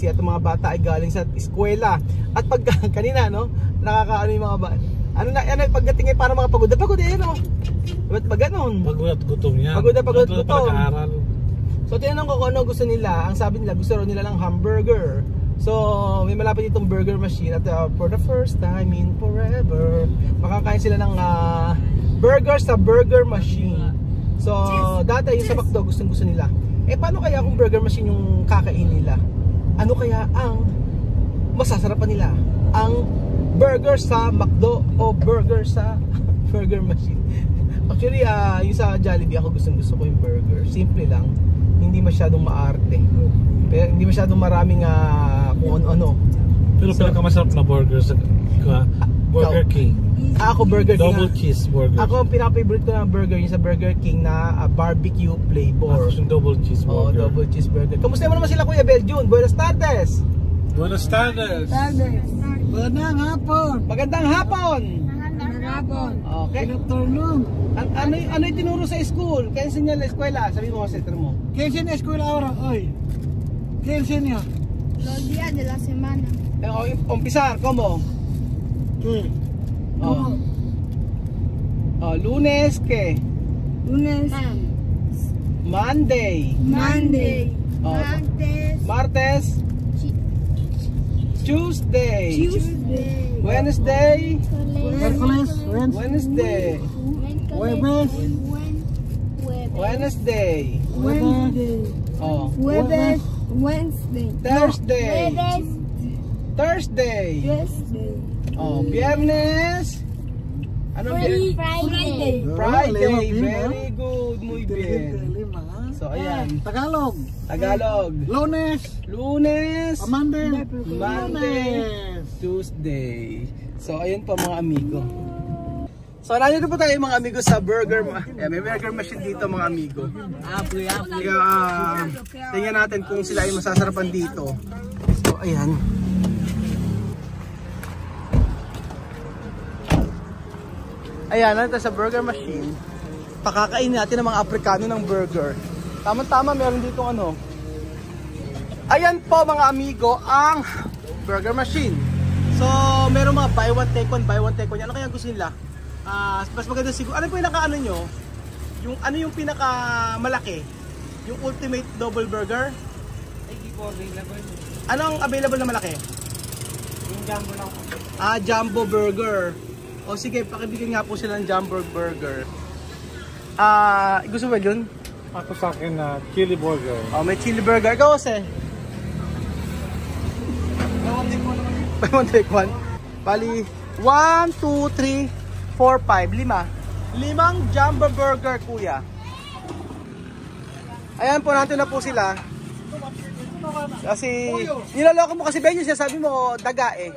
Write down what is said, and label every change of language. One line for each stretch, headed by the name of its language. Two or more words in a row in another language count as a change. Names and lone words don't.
Filipino: At mga bata ay galing sa eskwela. At pag kanina no, nakakaano yung mga bata. Ano pagdating ay para mga pagod eh no. Ba't ba ganun? Pagod at gutom yan. Pagod at gutom. So tinanong ko kung ano gusto nila. Ang sabi nila gusto nila ng hamburger. So may malapit itong burger machine.
English: At for the first time in forever,
Filipino: makakain sila ng burger sa burger machine. So dati yung sa McDo gusto nila. Eh paano kaya kung burger machine yung kakain nila? Ano kaya ang masasarapan nila? Ang burger sa McDo o burger sa burger machine? Actually yung sa Jollibee ako gusto ko yung burger. Simple lang. Hindi masyadong maarte. Pero hindi masyadong maraming kung ano. Pero pinakamasarap na burger sa Burger King. Ako Burger King.
English: Double cheeseburger.
Filipino: Ako ang pinaka-favorite ko na burger yung sa Burger King na
English: barbecue flavor.
Filipino: Ako yung
English: double cheeseburger.
Filipino: Oh,
English: double cheeseburger.
Filipino: Kamusta naman sila Kuya Beljun?
Spanish: Buenas tardes. Buenas tardes.
Filipino: Magandang hapon. Magandang hapon. Magandang hapon. Okay.
English: Good afternoon.
Filipino: Ano yung tinuro sa school? Kaya
Spanish: enseña la eskwela?
Filipino: Sabi mo sa center mo.
Spanish: ¿Qué es en la escuela ahora, hoy? ¿Qué enseña? Los días de la semana. Umpisa, ¿cómo? ¿Qué? Oh. Lunes, ¿qué? Lunes.
English: Monday. Monday. Oh.
Spanish: Martes. Martes.
English: Tuesday. Tuesday. Wednesday.
Spanish: Miércoles,
English: Wednesday.
Spanish: Jueves.
English: Wednesday. Wednesday. Oh.
Spanish: Jueves. Wednesday.
English: Thursday.
Spanish: Jueves.
English: Thursday. Thursday.
Spanish: Oh, Viernes. Ano
English: Friday. Friday. Very good.
Spanish: Muy bien.
Filipino: So ayan. Tagalog. Tagalog.
Spanish: Lunes. Lunes.
English: Monday. Monday. Tuesday.
Filipino: So ayan po mga amigo. So nandito po tayo mga amigo sa burger. May burger machine dito mga amigo. Tingnan natin kung sila ay masasarapan dito. So ayan. Ayan, nandito sa burger machine. Pakakainin natin ng mga Aprikano ng burger. Tama-tama, meron dito ano. Ayan po mga amigo, ang burger machine. So, meron mga
English: buy one take one.
Filipino: Ano kaya gusto nila? Mas maganda siguro. Ano po yung naka-ano nyo? Yung, ano yung pinaka malaki? Yung
English: ultimate double burger?
Filipino: Anong available na malaki? Yung jumbo lang. Jumbo burger. O sige, pakibigyan nga po sila ng jumbo burger. Gusto ba yun? Ako sa akin na chili burger. Oh, may chili burger. Ikaw kasi?
English: Buy one take one.
Filipino: Bali, 1, 2, 3, 4, 5, 5. Limang jumbo burger, kuya. Ayan po, natin na po sila. Kasi, nilaloko mo kasi Benyo, siya sabi mo, daga eh.